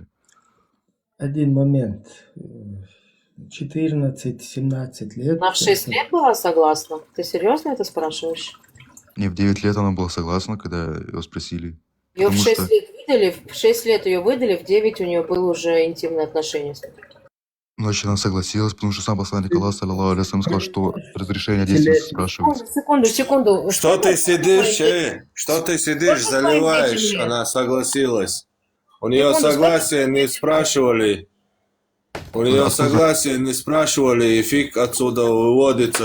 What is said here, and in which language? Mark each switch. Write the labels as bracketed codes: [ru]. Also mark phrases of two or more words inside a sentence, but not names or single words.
[ru] Один момент. 14-17 лет. Она в 6 это- лет была согласна? Ты серьезно это спрашиваешь? Не, в 9 лет она была согласна, когда его спросили. Ее в Потому 6 что- лет выдали, в 6 лет ее выдали, в 9 у нее было уже интимное отношение с ним. Значит, она согласилась, потому что сам посланник Аллаха, [ar] صلى الله عليه وسلم, [ru] сказал, что разрешение действия спрашивается. Секунду. Что ты сидишь, Что ты сидишь, Можно заливаешь? поймите меня? Она согласилась. У нее Секунду, согласие не спрашивали. У нее согласие не спрашивали, и фиг отсюда выводится,